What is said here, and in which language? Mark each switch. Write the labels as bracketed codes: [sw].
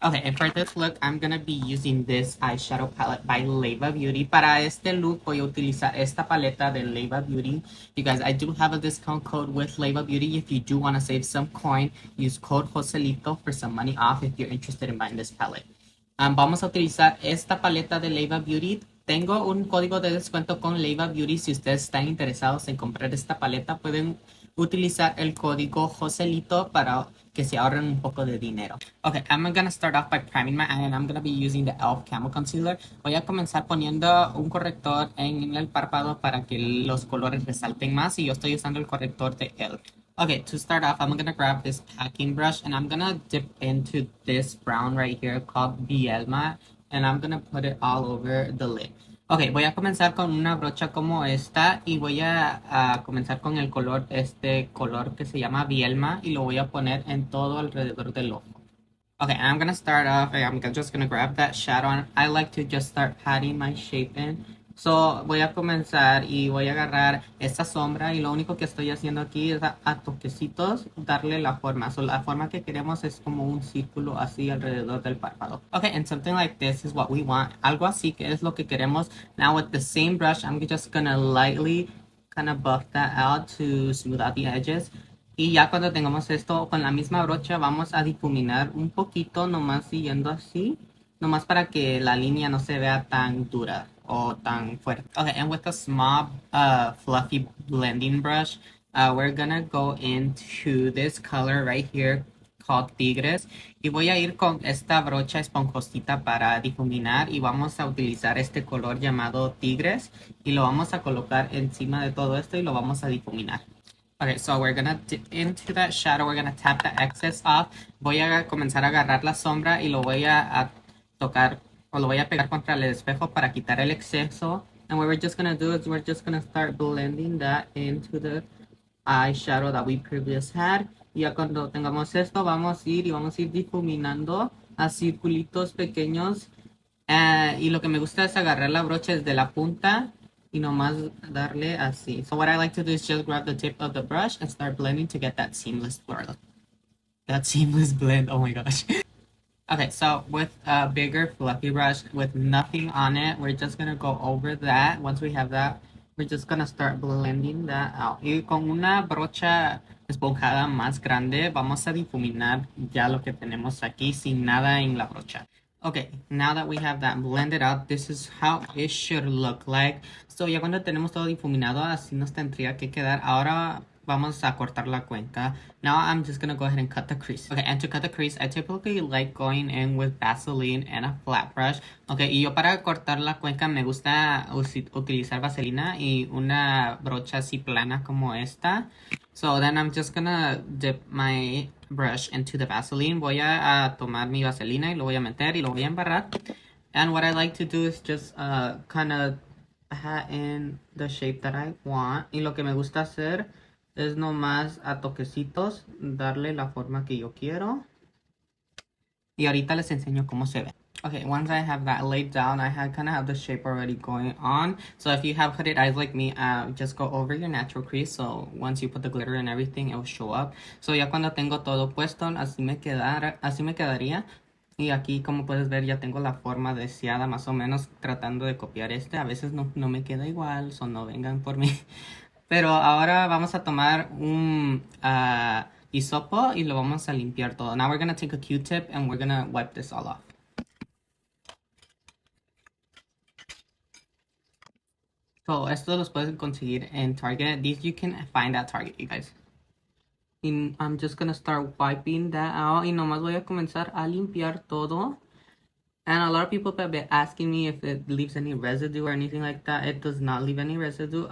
[en] Okay, and for this look, I'm gonna be using this eyeshadow palette by Leva Beauty. [es] Para este look, voy a utilizar esta paleta de Leva Beauty. [en] You guys, I do have a discount code with Leva Beauty. If you do want to save some coin, use code Joselito for some money off if you're interested in buying this palette. [es] Vamos a utilizar esta paleta de Leva Beauty. Tengo un código de descuento con Leva Beauty. Si ustedes están interesados en comprar esta paleta, pueden utilizar el código Joselito para que se ahorren un poco de dinero. [en] Okay, I'm gonna start off by priming my eye and I'm gonna be using the e.l.f. Camo Concealer. [es] Voy a comenzar poniendo un corrector en el párpado para que los colores resalten más y yo estoy usando el corrector de e.l.f. [en] Okay, to start off, I'm gonna grab this packing brush and I'm gonna dip into this brown right here called Bielma and I'm gonna put it all over the lid. [es] Ok, voy a comenzar con una brocha como esta y voy a comenzar con el color, este color que se llama Bielma y lo voy a poner en todo alrededor del ojo. [en] Okay, I'm gonna start off, I'm just gonna grab that shadow and I like to just start patting my shape in. [es] So, voy a comenzar y voy a agarrar esta sombra y lo único que estoy haciendo aquí es a toquecitos darle la forma. So, la forma que queremos es como un círculo así alrededor del párpado. [en] Okay, and something like this is what we want. [es] Algo así que es lo que queremos. [en] Now, with the same brush, I'm just gonna lightly kind of buff that out to smooth out the edges. [es] Y ya cuando tengamos esto con la misma brocha vamos a difuminar un poquito nomás siguiendo así. Nomás para que la línea no se vea tan dura o tan fuerte. [en] Okay, and with a small fluffy blending brush, we're gonna go into this color right here called Tigres. [es] Y voy a ir con esta brocha esponjosita para difuminar y vamos a utilizar este color llamado Tigres y lo vamos a colocar encima de todo esto y lo vamos a difuminar. [en] Okay, so we're gonna dip into that shadow, we're gonna tap the excess off. [es] Voy a comenzar a agarrar la sombra y lo voy a tocar o lo voy a pegar contra el espejo para quitar el exceso. [en] And what we're just gonna do is we're just gonna start blending that into the eyeshadow that we previously had. Y ya cuando tengamos esto vamos a ir difuminando a circulitos pequeños. [es] Y lo que me gusta es agarrar la brocha desde la punta y nomás darle así. [en] So what I like to do is just grab the tip of the brush and start blending to get that seamless blur. That seamless blend, oh my gosh. Okay, so with a bigger fluffy brush with nothing on it, we're just gonna go over that. Once we have that, we're just gonna start blending that out. [es] Y con una brocha esponjada más grande, vamos a difuminar ya lo que tenemos aquí sin nada en la brocha. [en] Okay, now that we have that blended out, this is how it should look like. [es] So ya cuando tenemos todo difuminado, así nos tendría que quedar. Ahora vamos a cortar la cuenca. [en] Now I'm just gonna go ahead and cut the crease. Okay, and to cut the crease, I typically like going in with Vaseline and a flat brush. [es] Okay, y yo para cortar la cuenca me gusta utilizar vaselina y una brocha así plana como esta. [en] So then I'm just gonna dip my brush into the Vaseline. [es] Voy a tomar mi vaselina y lo voy a meter y lo voy a embarrar. [en] And what I like to do is just kind of hat in the shape that I want. [es] Y lo que me gusta hacer es nomás a toquecitos darle la forma que yo quiero. Y ahorita les enseño cómo se ve. [en] Okay, once I have that laid down, I kind of have the shape already going on. So if you have hooded eyes like me, just go over your natural crease. So once you put the glitter and everything, it will show up. [es] So ya cuando tengo todo puesto, así me quedaría. Y aquí, como puedes ver, ya tengo la forma deseada, más o menos tratando de copiar este. A veces no me queda igual, so no vengan por mí. Pero ahora vamos a tomar un hisopo y lo vamos a limpiar todo. [en] Now we're going to take a Q-tip and we're going to wipe this all off. [es] So, esto los puedes conseguir en Target. [en] These you can find at Target, you guys. And I'm just going to start wiping that out. [es] Y nomás voy a comenzar a limpiar todo. [en] And a lot of people have been asking me if it leaves any residue or anything like that. It does not leave any residue.